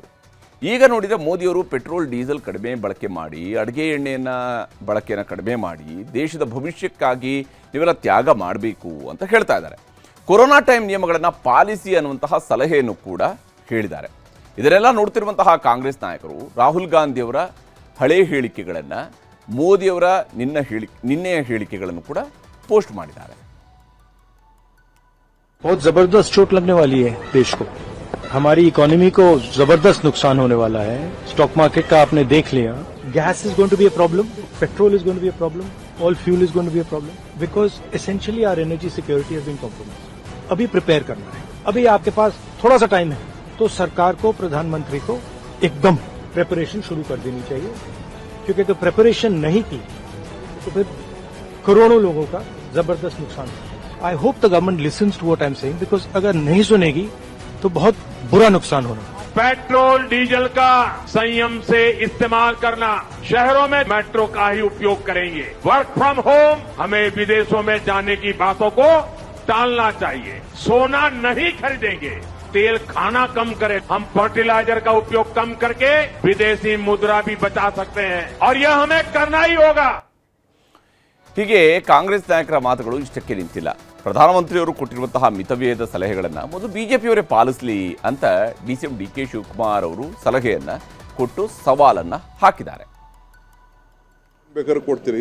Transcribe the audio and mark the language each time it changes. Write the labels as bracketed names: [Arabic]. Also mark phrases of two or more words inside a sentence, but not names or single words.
[Kannada] ಈಗ ನೋಡಿದರೆ ಮೋದಿಯವರು ಪೆಟ್ರೋಲ್, ಡೀಸೆಲ್ ಕಡಿಮೆ ಬಳಕೆ ಮಾಡಿ, ಅಡುಗೆ ಎಣ್ಣೆಯನ್ನು ಬಳಕೆಯನ್ನು ಕಡಿಮೆ ಮಾಡಿ ದೇಶದ ಭವಿಷ್ಯಕ್ಕಾಗಿ ನೀವೆಲ್ಲ ತ್ಯಾಗ ಮಾಡಬೇಕು ಅಂತ ಹೇಳ್ತಾ ಇದ್ದಾರೆ. ಕೊರೋನಾ ಟೈಮ್ ನಿಯಮಗಳನ್ನು ಪಾಲಿಸಿ ಅನ್ನುವಂತಹ ಸಲಹೆಯನ್ನು ಕೂಡ ಹೇಳಿದ್ದಾರೆ. ಇದನ್ನೆಲ್ಲ ನೋಡ್ತಿರುವಂತಹ ಕಾಂಗ್ರೆಸ್ ನಾಯಕರು ರಾಹುಲ್ ಗಾಂಧಿಯವರ ಹಳೆಯ ಹೇಳಿಕೆಗಳನ್ನು, ಮೋದಿಯವರ ನಿನ್ನೆಯ ಹೇಳಿಕೆಗಳನ್ನು ಕೂಡ ಪೋಸ್ಟ್ ಮಾಡಿದ್ದಾರೆ. [Hindi] बहुत जबरदस्त चोट लगने वाली है देश को. हमारी [English] इकोनॉमी [Hindi] को जबरदस्त नुकसान होने वाला है. [English] stock market [Hindi] का आपने देख लिया. [English] Gas is going to be a problem, petrol is going to be a problem, all fuel is going to be a problem because essentially our energy security has been compromised. [Hindi] अभी प्रिपेयर करना है. अभी आपके पास थोड़ा सा टाइम है तो सरकार को, प्रधानमंत्री को एकदम प्रिपरेशन शुरू कर देनी चाहिए, क्योंकि अगर प्रिपरेशन नहीं की तो फिर करोड़ों लोगों का जबरदस्त नुकसान होगा. [English] I hope the government listens to what I am saying, [Hindi] बिकॉज अगर नहीं सुनेगी तो बहुत बुरा नुकसान होना. पेट्रोल, डीजल का संयम से इस्तेमाल करना, शहरों में मेट्रो का ही उपयोग करेंगे. [English] work from home, [Hindi] हमें विदेशों में जाने की बातों को टालना चाहिए. सोना नहीं खरीदेंगे, तेल खाना कम करें. हम फर्टिलाइजर का उपयोग कम करके विदेशी मुद्रा भी बचा सकते हैं और यह हमें करना ही होगा. [Kannada] ಹೀಗೆ ಕಾಂಗ್ರೆಸ್ ನಾಯಕರ ಮಾತುಗಳು ಇಷ್ಟಕ್ಕೆ ನಿಂತಿಲ್ಲ. ಪ್ರಧಾನಮಂತ್ರಿಯವರು ಕೊಟ್ಟಿರುವಂತಹ ಮಿತವ್ಯಯದ ಸಲಹೆಗಳನ್ನು ಮೊದಲು ಬಿಜೆಪಿಯವರೇ ಪಾಲಿಸಲಿ ಅಂತ DCM DK ಶಿವಕುಮಾರ್ ಅವರು ಸಲಹೆಯನ್ನು ಕೊಟ್ಟು ಸವಾಲನ್ನು ಹಾಕಿದ್ದಾರೆ. ಬೇಕಾದ್ರೆ ಕೊಡ್ತೀರಿ.